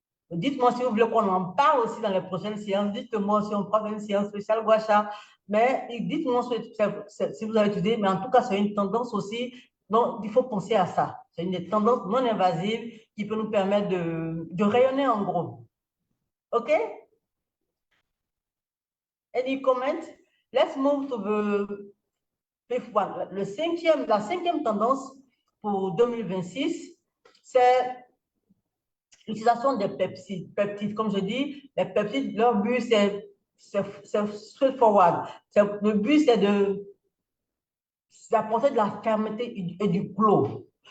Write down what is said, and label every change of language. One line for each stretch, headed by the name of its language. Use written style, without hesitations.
French: Dites-moi si vous voulez qu'on en parle aussi dans les prochaines séances. Dites-moi si on prend une séance spéciale gua sha. Mais dites-moi si vous avez utilisé. Mais en tout cas, c'est une tendance aussi. Donc, il faut penser à ça. C'est une tendance non invasive qui peut nous permettre de rayonner en gros. OK?
English: Any comment? Let's move to the fifth one.
French: La cinquième tendance pour 2026, c'est l'utilisation des peptides. Comme je dis, les peptides, leur but, c'est straightforward. Le but, c'est d'apporter de la fermeté et du glow.